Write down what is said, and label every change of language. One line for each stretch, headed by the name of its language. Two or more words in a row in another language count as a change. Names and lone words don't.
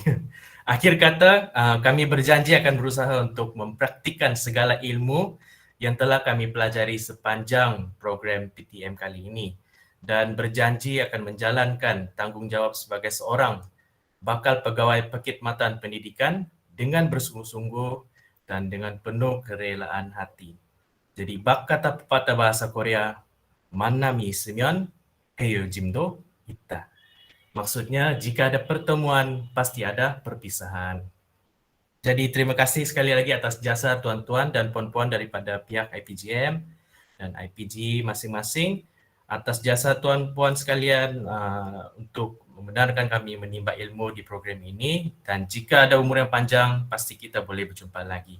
Malay: Akhir kata, kami berjanji akan berusaha untuk mempraktikkan segala ilmu yang telah kami pelajari sepanjang program PTM kali ini dan berjanji akan menjalankan tanggungjawab sebagai seorang bakal pegawai perkhidmatan pendidikan dengan bersungguh-sungguh dan dengan penuh kerelaan hati. Jadi bak kata pepatah bahasa Korea,
Korean: 만남이 있으면 헤어짐도 있다.
Malay: Maksudnya jika ada pertemuan pasti ada perpisahan. Jadi terima kasih sekali lagi atas jasa tuan-tuan dan puan-puan daripada pihak IPGM dan IPG masing-masing, atas jasa tuan-puan sekalian untuk membenarkan kami menimba ilmu di program ini, dan jika ada umur yang panjang pasti kita boleh berjumpa lagi.